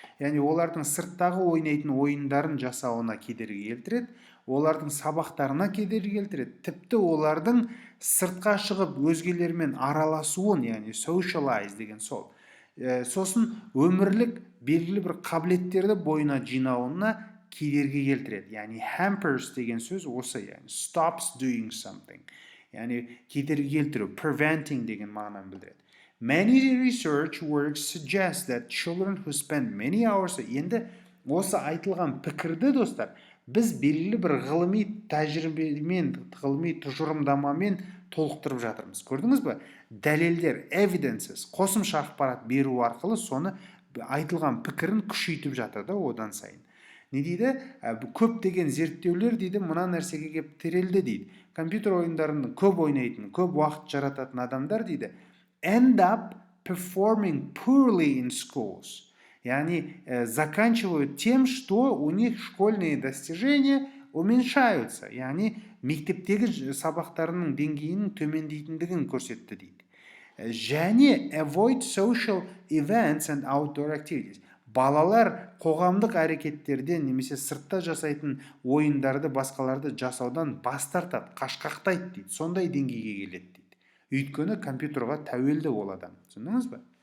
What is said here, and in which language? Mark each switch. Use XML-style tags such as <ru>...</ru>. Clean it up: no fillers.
<kk>Яғни олардың сырттағы ойнайтын ойындарын жасауына кедергі келтіреді, олардың сабақтарына кедергі келтіреді, тіпті олардың сыртқа шығып өзгелермен араласуын, яғни socialize деген сол. Сосын өмірлік белгілі бір қабілеттерді бойына жинауына кедергі келтіреді. Яғни hampers деген сөз осы, яғни</kk> <en>stops doing something.</en> <kk>Яғни кедергі келтіру, preventing деген мағынаны білдіреді.</kk> <en>Many research works suggest that children who spend many hours.</en> <kk>Енді осы айтылған пікірді достар, біз белгілі бір ғылыми тәжірибемен, ғылыми тұжырымдамамен толықтырып жатырмыз. Көрдіңіз бе? Дәлелдер, evidences, қосымша ақпарат беру арқылы соны айтылған пікірін күшейтіп жатыр да одан сайын. Не дейді? Көптеген зерттеулер дейді, мына нәрсеге кеп тірелді дейді. Компьютер ойындарының көп ойнайтын, көп уақыт жарататын адамдар дейді,</kk> <en>end up performing poorly in schools.</en> <ru>Яғни заканчивают тем, что у них школьные достижения уменьшаются.</ru> <kk>Яғни мектептегі сабақтарының деңгейінің төмендейтіндігін көрсетті дейді.</kk> <en>Және avoid social events and outdoor activities.</en> <kk>Балалар қоғамдық әрекеттерден немесе сыртта жасайтын ойындарды, басқаларды жасаудан бас тартады, қашқақтайды дейді. Сондай деңгейге келеді дейді. Өйткені компьютерға тәуелді ол адам. Түсіндіңіз бе?</kk>